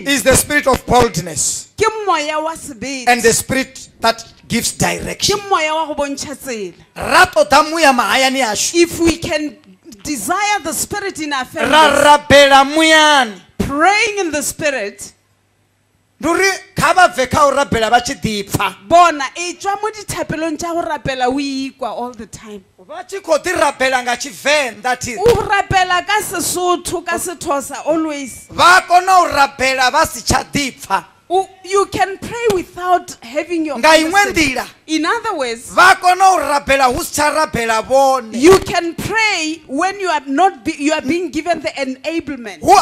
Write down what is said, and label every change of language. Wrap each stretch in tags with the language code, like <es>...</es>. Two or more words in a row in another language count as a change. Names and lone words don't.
<en>is the spirit of boldness and the spirit that gives direction. If we can desire the Spirit in our families, praying in the Spirit,</en> <nso>bona etswa mo dithapelong tša go rapela o ikwa</nso> <en>all the time.</en> <nso>O rapela ka Sesotho ka Sethosa always.</nso> <en>You can pray without having your in other words, you can pray when you are not you are being given the enablement.</en>